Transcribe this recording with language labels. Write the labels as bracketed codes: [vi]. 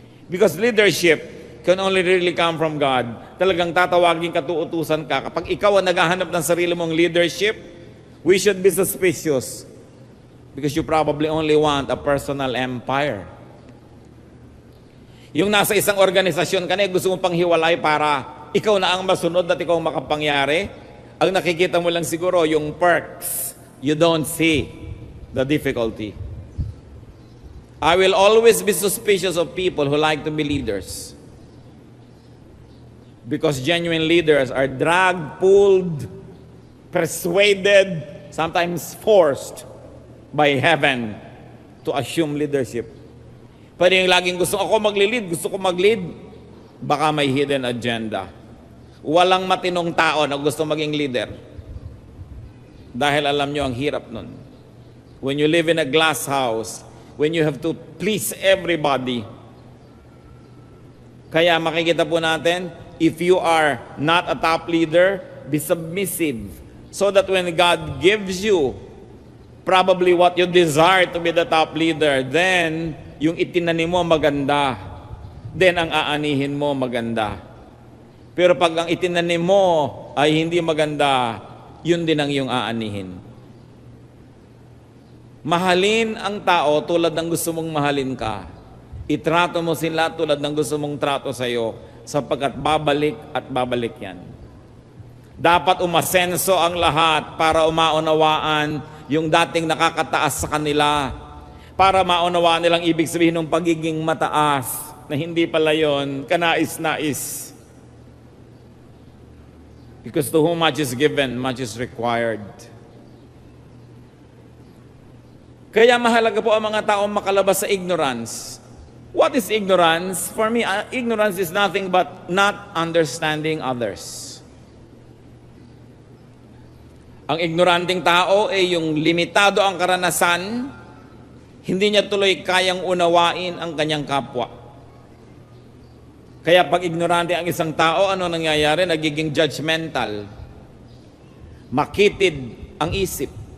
[en] Because leadership can only really come from God. [tl] Talagang tatawagin katuutusan ka. Kapag ikaw ang naghahanap ng sarili mong leadership, [en] we should be suspicious because you probably only want a personal empire. [tl] Yung nasa isang organisasyon ka na, gusto mong panghiwalay para ikaw na ang masunod at ikaw makapangyari. Ang nakikita mo lang siguro yung perks. [en] You don't see the difficulty. I will always be suspicious of people who like to be leaders. Because genuine leaders are dragged, pulled, persuaded, sometimes forced by heaven to assume leadership. [tl] Pero yung laging gusto ko mag-lead, baka may hidden agenda. Walang matinong tao na gusto maging leader. Dahil alam nyo ang hirap nun. [en] When you live in a glass house, when you have to please everybody. [tl] Kaya makikita po natin, [en] if you are not a top leader, be submissive. So that when God gives you probably what you desire to be the top leader, then [tl] yung itinanim mo maganda. Then ang aanihin mo maganda. Pero pag ang itinanim mo ay hindi maganda, yun din ang iyong aanihin. Mahalin ang tao tulad ng gusto mong mahalin ka. Itrato mo sila tulad ng gusto mong trato sa iyo, sapagkat babalik at babalik yan. Dapat umasenso ang lahat para umaunawaan yung dating nakakataas sa kanila, para maunawaan nilang ibig sabihin ng pagiging mataas, na hindi pala yun kanais-nais. [en] Because to whom much is given, much is required. [tl] Kaya mahalaga po ang mga taong makalabas sa ignorance. [en] What is ignorance? For me, ignorance is nothing but not understanding others. [tl] Ang ignoranting tao ay yung limitado ang karanasan, hindi niya tuloy kayang unawain ang kanyang kapwa. Kaya pag ignorante ang isang tao, ano nangyayari? Nagiging judgmental. Makitid ang isip.